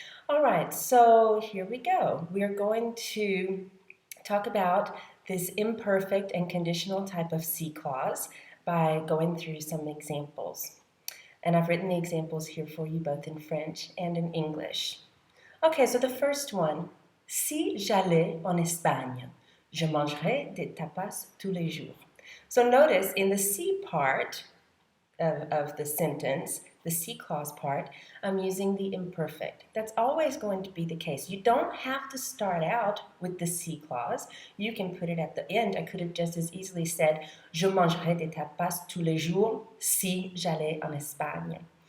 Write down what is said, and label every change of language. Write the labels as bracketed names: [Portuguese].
[English] All right, so here we go. We are going to talk about this imperfect and conditional type of C clause by going through some examples. And I've written the examples here for you both in French and in English. Okay, so the first one, [French] si j'allais en Espagne, je mangerais des tapas tous les jours. [English] So notice in the C part of the sentence, the C clause part, I'm using the imperfect. That's always going to be the case. You don't have to start out with the C clause. You can put it at the end. I could have just as easily said, [French] je mangerais des tapas tous les jours si j'allais en Espagne.